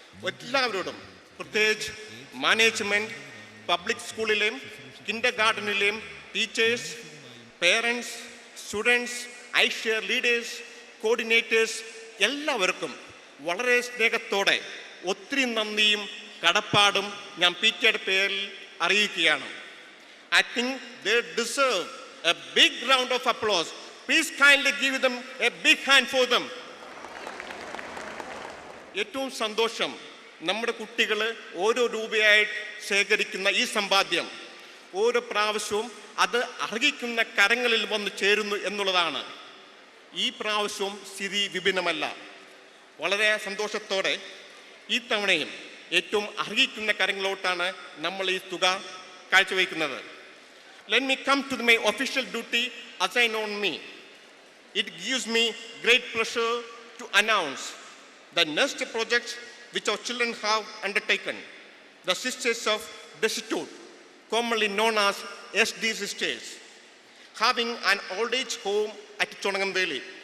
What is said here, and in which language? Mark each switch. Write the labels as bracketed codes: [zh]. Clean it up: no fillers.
[ml] എല്ലാവരോടും പ്രത്യേകിച്ച് management, public സ്കൂളിലെയും Kinder ഗാർഡനിലെയും teachers, parents, students, iShare leaders, coordinators എല്ലാവർക്കും വളരെ സ്നേഹത്തോടെ ഒത്തിരി നന്ദിയും കടപ്പാടും ഞാൻ PTA പേരിൽ അറിയിക്കുകയാണ്. [en] I think they deserve a big round of applause. Please kindly give them a big hand for them. [ml] ഏറ്റവും സന്തോഷം, നമ്മുടെ കുട്ടികൾ ഓരോ രൂപയായിട്ട് ശേഖരിക്കുന്ന ഈ സമ്പാദ്യം ഓരോ പ്രാവശ്യവും അത് അർഹിക്കുന്ന കരങ്ങളിൽ വന്ന് ചേരുന്നു എന്നുള്ളതാണ്. ഈ പ്രാവശ്യവും സ്ഥിതി വിഭിന്നമല്ല. വളരെ സന്തോഷത്തോടെ ഈ തവണയും ഏറ്റവും അർഹിക്കുന്ന കരങ്ങളിലോട്ടാണ് നമ്മൾ ഈ തുക കാഴ്ചവെക്കുന്നത്. [en] Let me come to my official duty assigned on me. It gives me great pleasure to announce the next project which our children have undertaken, the Sisters of Destitute, commonly known as SD Sisters, having an old age home at Chonangambeli.